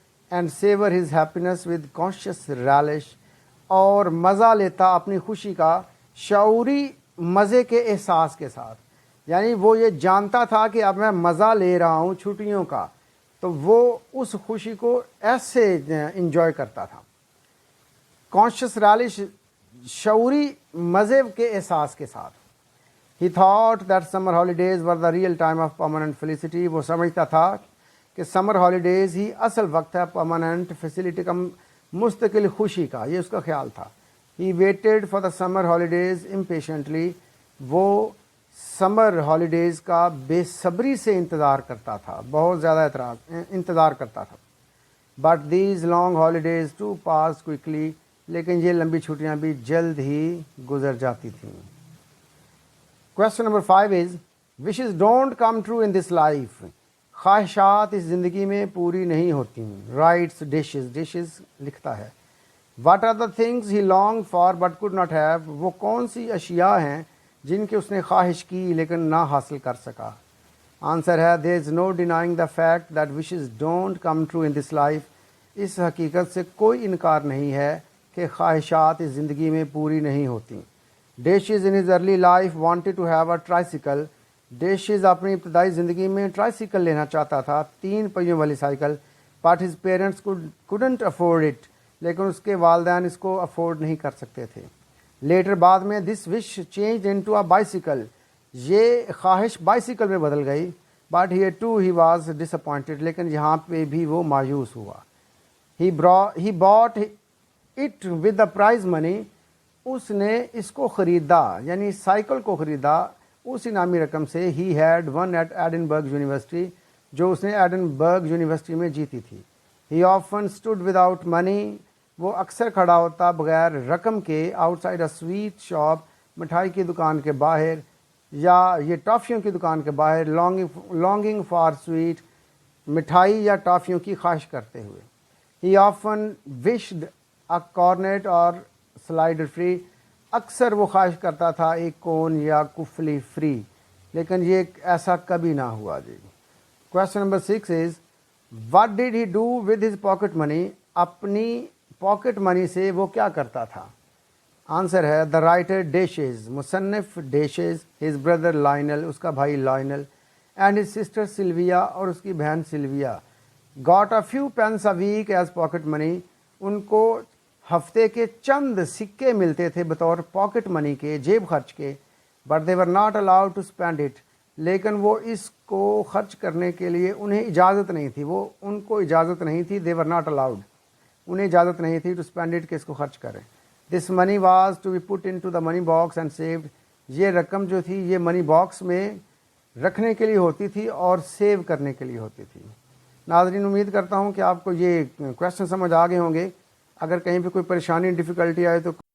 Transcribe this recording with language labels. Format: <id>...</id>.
<en>and savour his happiness with conscious relish,</en> <ur>اور مزہ لیتا اپنی خوشی کا شعوری مزے کے احساس کے ساتھ. یعنی وہ یہ جانتا تھا کہ اب میں مزہ لے رہا ہوں چھٹیوں کا, تو وہ اس خوشی کو ایسے انجوائے کرتا تھا. کانشیس ریلش, شعوری مزے کے احساس کے ساتھ.</ur> <en>He thought that summer holidays were the real time of permanent felicity.</en> <ur>وہ سمجھتا تھا کہ سمر ہالیڈیز ہی اصل وقت ہے پرماننٹ فیسلٹی کا, مستقل خوشی کا, یہ اس کا خیال تھا.</ur> <en>He waited for the summer holidays impatiently.</en> <ur>وہ سمر ہالیڈیز کا بے صبری سے انتظار کرتا تھا, بہت زیادہ انتظار کرتا تھا.</ur> <en>But these long holidays too passed quickly.</en> <ur>لیکن یہ لمبی چھٹیاں بھی جلد ہی گزر جاتی تھیں.</ur> <en>Question number 5 is, wishes don't come true in this life.</en> <ur>خواہشات اس زندگی میں پوری نہیں ہوتی. Writes dishes لکھتا ہے.</ur> <en>What are the things he longed for but could not have.</en> <ur>وہ کون سی اشیاء ہیں جن کی اس نے خواہش کی لیکن نہ حاصل کر سکا.</ur> <en>Answer ہے there is no denying the fact that wishes don't come true in this life.</en> <ur>اس حقیقت سے کوئی انکار نہیں ہے کہ خواہشات اس زندگی میں پوری نہیں ہوتی.</ur> <en>Dishes in his early life wanted to have a tricycle.</en> <ur>Dishes اپنی ابتدائی زندگی میں ٹرائسیکل لینا چاہتا تھا, 3 پہیوں والی cycle.</ur> <en>But his parents couldn't afford it.</en> <ur>لیکن اس کے والدین اس کو افورڈ نہیں کر سکتے تھے.</ur> <en>later</en> <ur>بعد میں</ur> <en>this wish changed into a bicycle.</en> <ur>یہ خواہش بائسیکل میں بدل گئی.</ur> <en>But here too he was disappointed.</en> <ur>لیکن یہاں پہ بھی وہ مایوس ہوا.</ur> <en>He bought it with the prize money.</en> <ur>اس نے اس کو خریدا, یعنی سائیکل کو خریدا اس انعامی رقم سے.</ur> <en>He had won at Edinburgh University.</en> <ur>جو اس نے ایڈنبرگ یونیورسٹی میں جیتی تھی.</ur> <en>He often stood without money.</en> <ur>وہ اکثر کھڑا ہوتا بغیر رقم کے</ur> <en>outside a sweet shop.</en> <ur>مٹھائی کی دکان کے باہر یا یہ ٹافیوں کی دکان کے باہر.</ur> <en>longing for sweet,</en> <ur>مٹھائی یا ٹافیوں کی خواہش کرتے ہوئے.</ur> <en>He often wished a cornet or slider free.</en> <ur>اکثر وہ خواہش کرتا تھا ایک کون یا کفلی فری, لیکن یہ ایسا کبھی نہ ہوا. جی.</ur> <en>Question number 6 is, what did he do with his pocket money.</en> <ur>اپنی پاکٹ منی سے وہ کیا کرتا تھا.</ur> <en>answer ہے the writer Dishes,</en> <ur>مصنف Dishes,</ur> <en>his brother Lionel,</en> <ur>اس کا بھائی Lionel,</ur> <en>and his sister Sylvia,</en> <ur>اور اس کی بہن salvia,</ur> <en>got a few pence a week as pocket money.</en> <ur>ان کو ہفتے کے چند سکے ملتے تھے بطور پاکٹ منی کے, جیب خرچ کے.</ur> <en>but they were not allowed to spend it.</en> <ur>لیکن وہ اس کو خرچ کرنے کے لیے انہیں اجازت نہیں تھی. وہ ان کو اجازت نہیں تھی.</ur> <en>they were not allowed.</en> <ur>انہیں اجازت نہیں تھی</ur> <en>to spend it</en> <ur>کہ اس کو خرچ کریں.</ur> <en>this money was to be put into the money box and saved.</en> <ur>یہ رقم جو تھی یہ منی باکس میں رکھنے کے لیے ہوتی تھی اور سیو کرنے کے لیے ہوتی تھی. ناظرین, امید کرتا ہوں کہ آپ کو یہ کویشچن سمجھ آ گئے ہوں گے. اگر کہیں پہ کوئی پریشانی ڈیفیکلٹی آئے تو</ur>